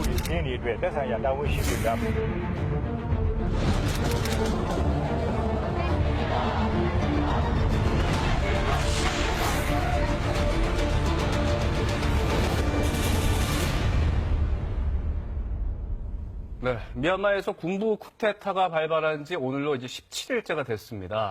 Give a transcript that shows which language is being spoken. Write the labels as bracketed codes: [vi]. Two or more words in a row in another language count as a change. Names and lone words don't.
[my] င်းတွေအတွက်သက်ဆိုင်ရာတာဝန်ရှိသူများ [ko] 네, 미얀마에서 군부 쿠데타가 발발한 지 오늘로 이제 17일째가 됐습니다.